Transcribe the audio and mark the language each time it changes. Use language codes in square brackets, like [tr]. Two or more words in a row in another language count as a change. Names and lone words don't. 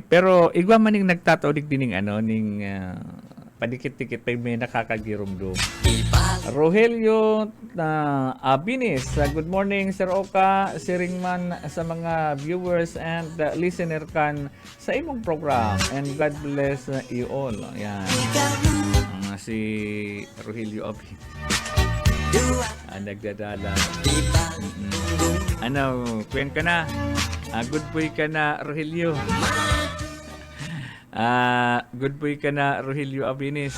[bik] Pero igwa man ning nagtatao digdi ning ano ning padikit-dikit pa may nakakagirumdum. Rogelio Abinis, [en] good morning [bik] Sir Oka, siring man sa mga [en] viewers and listener [bik] kan sa imong program, [en] and God bless you all. [bik] Yan. Si Rogelio Abinis. Nagdadala. Ano, kuyan ka na. [en] Good boy [bik] ka na, Rogelio. [en] Good boy [bik] ka na, Rogelio Abinis.